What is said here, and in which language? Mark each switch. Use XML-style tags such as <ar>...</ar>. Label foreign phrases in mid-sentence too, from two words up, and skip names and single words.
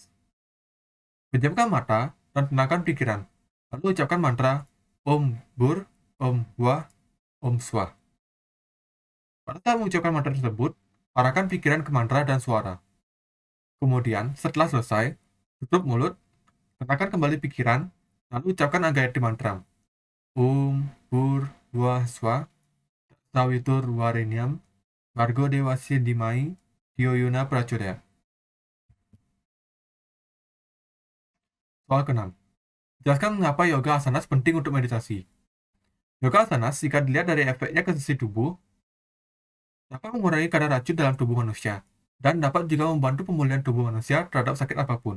<id>Pejamkan mata dan tenangkan pikiran, lalu ucapkan mantra</id> <sa>Om Bur, Om Wah, Om Swah.</sa> <id>Pada saat mengucapkan mantra tersebut, arahkan pikiran ke mantra dan suara. Kemudian, setelah selesai, tutup mulut, tenangkan kembali pikiran, lalu ucapkan Gayatri mantra.</id> <sa>Om Bur Wah Swah, Sawitur Warenyam, Bargo Dewasya Dimai, Hyoyuna Prachodaya.</sa> <id>Soal ke-6. Jelaskan mengapa yoga asanas penting untuk meditasi. Yoga asanas, jika dilihat dari efeknya ke sisi tubuh, dapat mengurangi kadar racun dalam tubuh manusia, dan dapat juga membantu pemulihan tubuh manusia terhadap sakit apapun.</id>